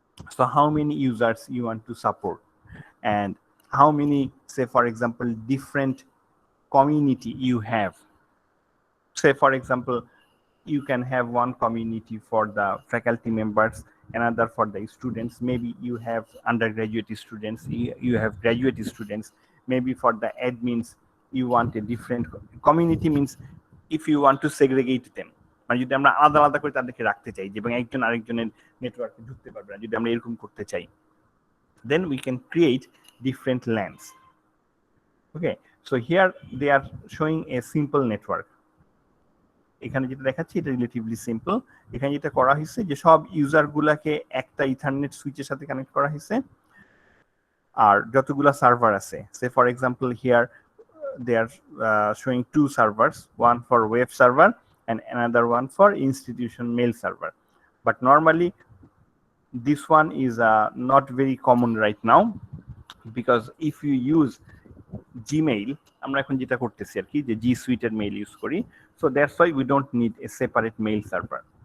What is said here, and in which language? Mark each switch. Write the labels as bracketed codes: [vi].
[en] So how many users you want to support, and how many, say for example, different community you have. Say for example, you can have one community for the faculty members, another for the students. Maybe you have undergraduate students, you have graduate students. Maybe for the admins you want a different community. Means if you want to segregate them, [bn] মানে যদি আমরা আলাদা আলাদা করে তাদেরকে রাখতে চাই এবং একজন আরেকজনের নেটওয়ার্কে ঢুকতে পারবে না, যদি আমরা এরকম করতে চাই, [en] then we can create different LANs. Okay, so here they are showing a simple network. [bn] এখানে যেটা দেখাচ্ছি এটা রিলেটিভলি সিম্পল। এখানে যেটা করা হয়েছে যে সব ইউজার গুলাকে একটা ইথারনেট সুইচের সাথে কানেক্ট করা হয়েছে, আর যতগুলা সার্ভার আছে, [en] Say for example here they are showing two servers, one for web server and another one for institution mail server. But normally this one is not very common right now, because if you use Gmail, [bn] আমরা এখন যেটা করতেছি আর কি, যে G Suite এর mail use করি, [en] so that's why we don't need a separate mail server.